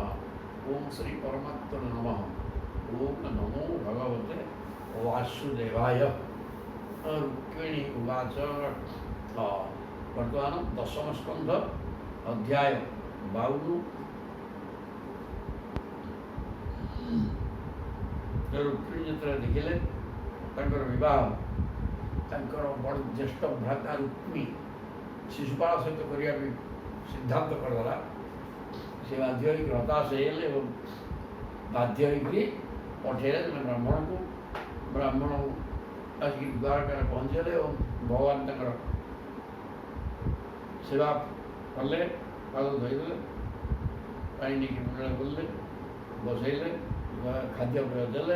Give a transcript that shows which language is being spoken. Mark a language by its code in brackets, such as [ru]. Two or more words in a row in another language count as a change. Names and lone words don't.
[sa] ओम श्री परमात्मने नमः। ओम नमो भगवते वासुदेवाय। रुक्मिणी उवाच वर्तमान दशम स्कंध अध्याय [or] 52 रुक्मिणी जेतବେଳେ ଦେଖିଲେ ତାଙ୍କର ବିବାହ ତାଙ୍କର ବଡ଼ ଜ୍ୟେଷ୍ଠ ଭ୍ରାତା ରୁକ୍ମୀ ଶିଶୁପାଳ ସହିତ କରିବା ପାଇଁ ସିଦ୍ଧାନ୍ତ କରିଦେଲା। ସେ ବାଧ୍ୟ ହୋଇକି ହତାଶ ହେଇଗଲେ ଏବଂ ବାଧ୍ୟ ହୋଇକରି ପଠେଇଲେ ବ୍ରାହ୍ମଣକୁ। ବ୍ରାହ୍ମଣ ଆସିକି ଦ୍ୱାରକାରେ ପହଞ୍ଚିଗଲେ ଏବଂ ଭଗବାନ ତାଙ୍କର ସେବା କଲେ, ପାଦ ଧୋଇଦେଲେ, ପାଣି ନେଇକି ମୁଣ୍ଡରେ ବୁଲିଲେ, ବସେଇଲେ, ଖାଦ୍ୟପେୟ ଦେଲେ।